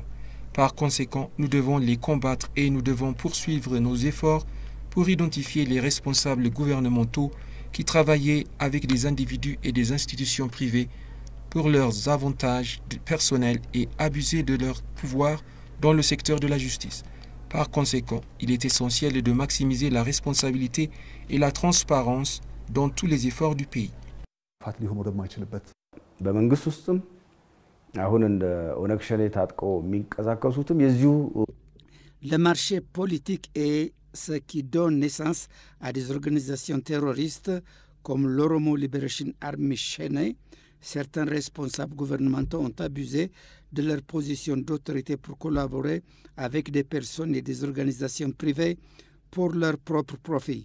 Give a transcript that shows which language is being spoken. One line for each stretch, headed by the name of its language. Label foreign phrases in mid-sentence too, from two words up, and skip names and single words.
French: Par conséquent, nous devons les combattre et nous devons poursuivre nos efforts pour identifier les responsables gouvernementaux qui travaillaient avec des individus et des institutions privées pour leurs avantages personnels et abuser de leur pouvoir dans le secteur de la justice. Par conséquent, il est essentiel de maximiser la responsabilité et la transparence dans tous les efforts du pays.
Amharic: በመንግስት ውስጥም አሁን እንደ ኦነግ ሸኔ ታጥቀው የሚንቀሳቀሱትም የዚሁ
French: Le marché politique est ce qui donne naissance à des organisations terroristes comme l'Oromo Liberation Army Shene. Certains responsables gouvernementaux ont abusé de leur position d'autorité pour collaborer avec des personnes et des organisations privées pour leur propre profit.